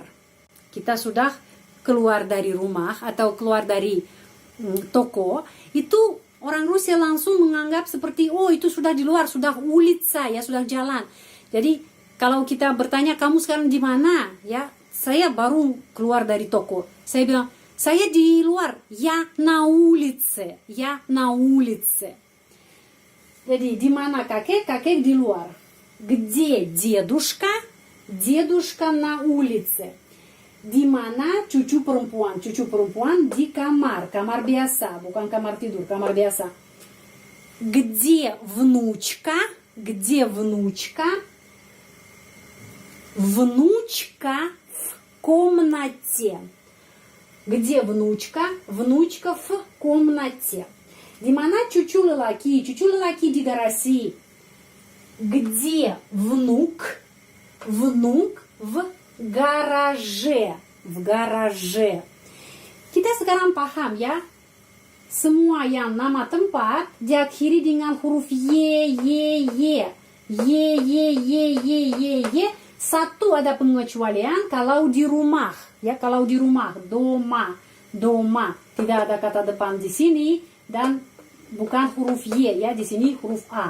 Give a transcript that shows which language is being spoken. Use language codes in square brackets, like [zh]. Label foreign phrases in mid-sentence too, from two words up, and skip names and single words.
[id] Kita sudah keluar dari rumah atau keluar dari toko. Itu orang Rusia langsung menganggap seperti, oh, itu sudah di luar, sudah улица, ya, sudah jalan. Jadi kalau kita bertanya, kamu sekarang di mana? Ya, saya baru keluar dari toko. Saya bilang, saya di luar, [ru] я на улице, я на улице. [id] Jadi di mana kakek? Kakek di luar. [ru] Где дедушка? Дедушка на улице. [id] Di mana cucu perempuan? Cucu perempuan di kamar, kamar biasa, bukan kamar tidur, kamar biasa. [ru] Где внучка? Где внучка? Внучка в комнате. Где внучка? Внучка в комнате. [id] Di mana cucu lelaki? Cucu lelaki di garasi. [ru] Где внук? Внук в гараже. В гараже. [id] Kita sekarang paham, ya? Semua yang nama tempat diakhiri dengan huruf Y. Satu ada pengecualian kalau di rumah, ya, kalau di rumah, doma, tidak ada kata depan di sini dan bukan huruf Y, ya, di sini huruf A.